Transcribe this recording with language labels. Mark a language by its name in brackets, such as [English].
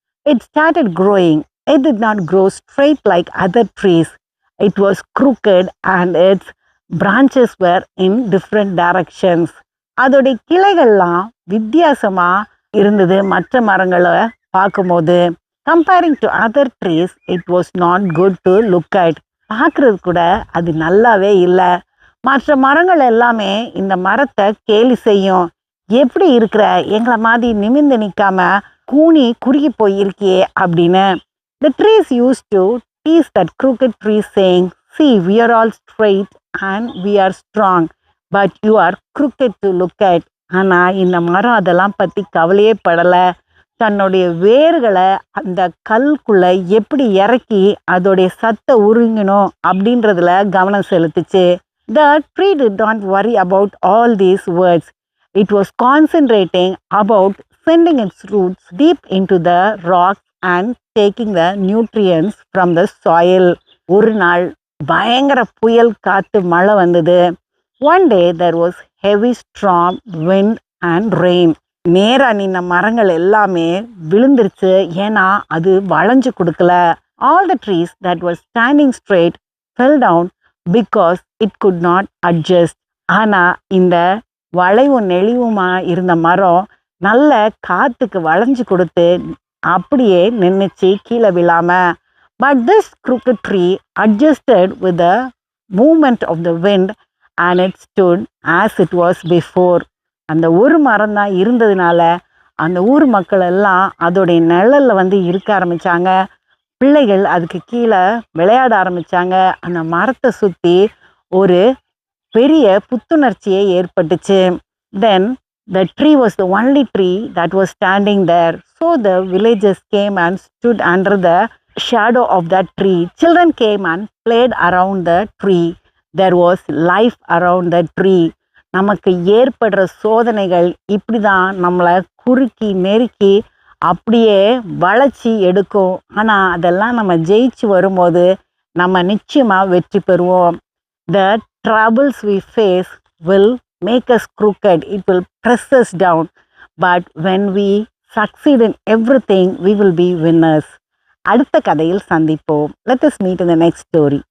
[English] It started growing. It did not grow straight like other trees. It was crooked and its branches were in different directions. [Tamil] அதோடைய கிளைகள்லாம் வித்தியாசமா இருந்தது மற்ற மரங்களை பார்க்கும்போது. [English] Comparing to other trees, it was not good to look at. [Tamil] பார்க்கறது கூட அது நல்லாவே இல்லை. மற்ற மரங்கள் எல்லாமே இந்த மரத்தை கேலி செய்யும். எப்படி இருக்கிற, எங்களை மாதிரி நிமிர்ந்து நிற்காம கூனி குறுகி போயிருக்கியே அப்படின்னு. [English] The trees used to tease that crooked trees saying, see, we are all straight and we are strong, but you are crooked to look at. [Tamil] ஆனா இந்த மரம் அதெல்லாம் பத்தி கவலையே படல. தன்னுடைய வேர்களை அந்த கல்குள்ள எப்படி இறக்கி அதோடைய சத்தை உறிங்கணும் அப்படின்றதுல கவனம் செலுத்துச்சு. [English] The tree did not worry about all these words. It was concentrating about sending its roots deep into the rocks and taking the nutrients from the soil. [Tamil] ஒரு நாள் பயங்கர புயல் காத்து மழை வந்தது. [English] One day there was heavy storm, wind and rain. [Tamil] நேரா நின்ன மரங்கள் எல்லாமே விழுந்துருச்சு, ஏன்னா அது வளைஞ்சு கொடுக்கல. [English] All the trees that were standing straight fell down because it could not adjust. [Tamil] ஆனா இந்த வளைவும் நெளிவுமா இருந்த மரம் நல்ல காத்துக்கு வளைஞ்சு கொடுத்து அப்படியே நின்னுச்சு கீழே விழாம. [English] But this crooked tree adjusted with the movement of the wind and it stood as it was before. [Tamil] அந்த ஒரு மரம் தான் இருந்ததுனால அந்த ஊர் மக்கள் எல்லாம் அதோடைய நிழல்ல இருக்க ஆரம்பிச்சாங்க. பிள்ளைகள் அதுக்கு கீழே விளையாட ஆரம்பிச்சாங்க. அந்த மரத்தை சுத்தி ஒரு பெரிய புத்துணர்ச்சியே ஏற்பட்டுச்சு. [English] Then the tree was the only tree that was standing there. So the villagers came and stood under the shadow of that tree. Children came and played around the tree. There was life around the tree. [Tamil] நமக்கு ஏற்படுற சோதனைகள் இப்படிதான் நம்மளை குறுக்கி நெருக்கி அப்படியே வளைச்சி எடுக்கும். ஆனா அதெல்லாம் நம்ம ஜெயிச்சு வரும்போது நம்ம நிச்சயமா வெற்றி பெறுவோம். [English] The troubles we face will make us crooked. It will press us down. But when we succeed in everything, we will be winners. [Tamil] அடுத்த கதையில் சந்திப்போம். [English] Let us meet in the next story.